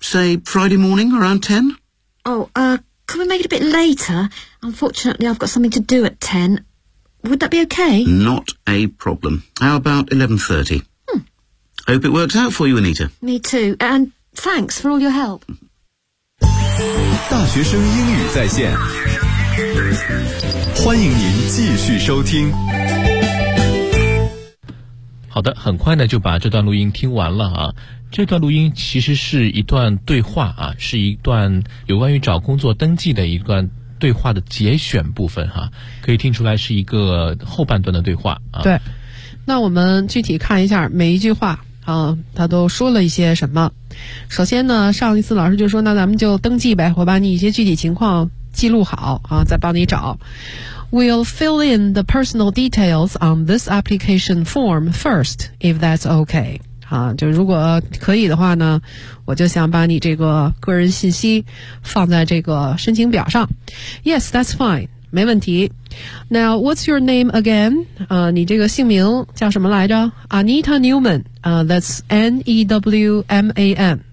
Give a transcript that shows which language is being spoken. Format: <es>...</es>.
<en>Say, Friday morning, around 10? Oh, can we make it a bit later? Unfortunately, I've got something to do at 10. Would that be okay? Not a problem. How about 11:30? Hmm. Hope it works out for you, Anita. Me too, and thanks for all your help.</en> <zh>大学生英语在线，欢迎您继续收听。好的，很快呢就把这段录音听完了啊。这段录音其实是一段对话啊，是一段有关于找工作登记的一段对话的节选部分哈、啊，可以听出来是一个后半段的对话啊。对，那我们具体看一下每一句话啊，他都说了一些什么。首先呢，上一次老师就说，那咱们就登记呗，我把你一些具体情况记录好啊，再帮你找。</zh> <en>We'll fill in the personal details on this application form first, if that's okay.</en> <zh>啊，就如果可以的话呢，我就想把你这个个人信息放在这个申请表上。</zh> <en>Yes, that's fine.</en> <zh>没问题。</zh> <en>Now, what's your name again?</en> <zh>你这个姓名叫什么来着</zh> <en>？Anita Newman. That's N-E-W-M-A-N.</en>